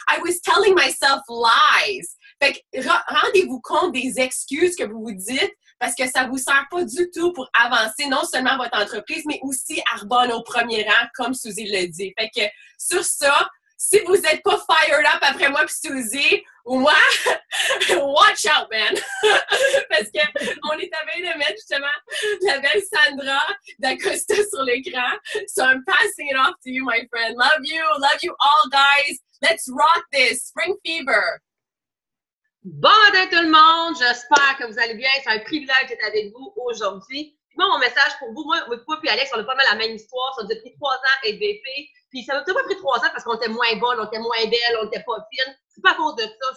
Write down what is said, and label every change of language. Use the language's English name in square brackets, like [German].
[English] I was telling myself lies. [French] » Fait que rendez-vous compte des excuses que vous vous dites parce que ça ne vous sert pas du tout pour avancer non seulement votre entreprise, mais aussi Arbonne au premier rang, comme Suzy le dit. Fait que sur ça, si vous n'êtes pas [English] fired up [French] après moi puis Suzy, ou moi, [English] watch out, man! [French] Parce qu'on est à veille de mettre justement la belle Sandra d'Acosta sur l'écran. [English] So I'm passing it off to you, my friend. Love you all, guys. Let's rock this. Spring fever. [French] Bon matin tout le monde, j'espère que vous allez bien. C'est un privilège d'être avec vous aujourd'hui. Puis moi, mon message pour vous, moi puis Alex, on a pas mal la même histoire. Ça nous a pris 3 ans être VP. Puis ça nous a pas pris 3 ans parce qu'on était moins bonne, on était moins belle, on était pas fine. C'est pas à cause de ça.